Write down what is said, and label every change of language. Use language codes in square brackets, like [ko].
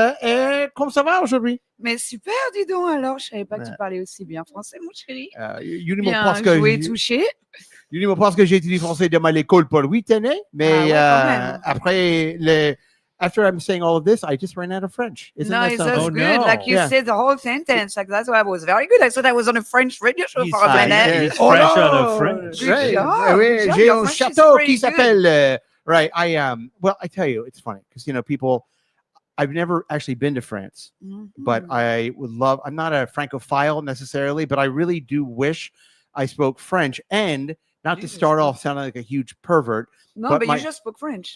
[fr] Et comment ça va aujourd'hui? Mais super, dis donc alors. Je savais pas que tu parlais aussi bien français, mon chéri. Bien joué, touché. Dis-moi parce que j'ai étudié français à l'école pour 8 années, mais après [en] after I'm saying all of this, I just ran out of French. Isn't that good. No. Like you said the whole sentence. Like that's why I was very good. I thought I was on a French radio show for a minute. He's fresh out of French. Right. [fr] J'ai un château qui s'appelle. [en] Right. Well, I tell you, it's funny because people. I've never actually been to France, but I would love. I'm not a Francophile necessarily, but I really do wish I spoke French and. Not to start off sounding like a huge pervert. No, but you just spoke French.